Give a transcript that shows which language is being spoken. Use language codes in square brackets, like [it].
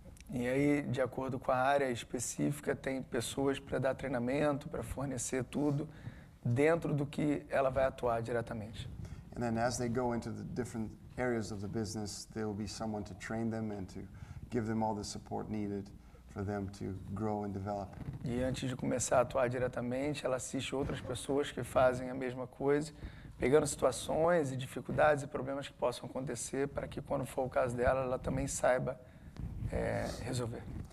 [pt] E aí, de acordo com a área específica, tem pessoas para dar treinamento, para fornecer tudo dentro do que ela vai atuar diretamente. [en] And then as they go into the different areas of the business, there will be someone to train them and to give them all the support needed for them to grow and develop. [pt] E antes de começar a atuar diretamente, ela assiste outras pessoas que fazem a mesma coisa, pegando situações e dificuldades e problemas que possam acontecer para que, quando for o caso dela, ela também saiba resolver.